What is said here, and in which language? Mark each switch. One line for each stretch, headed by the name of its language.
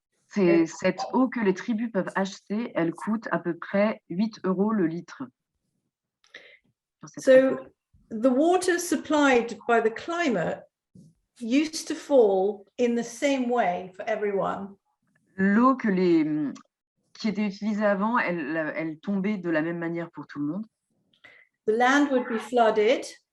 French: C'est cette eau que les tribus peuvent acheter, elle coûte à peu près 8 € le litre.
English: So the water supplied by the climate used to fall in the same way for everyone.
French: L'eau qui était utilisée avant, elle tombait de la même manière pour tout le monde.
English: The land would be flooded.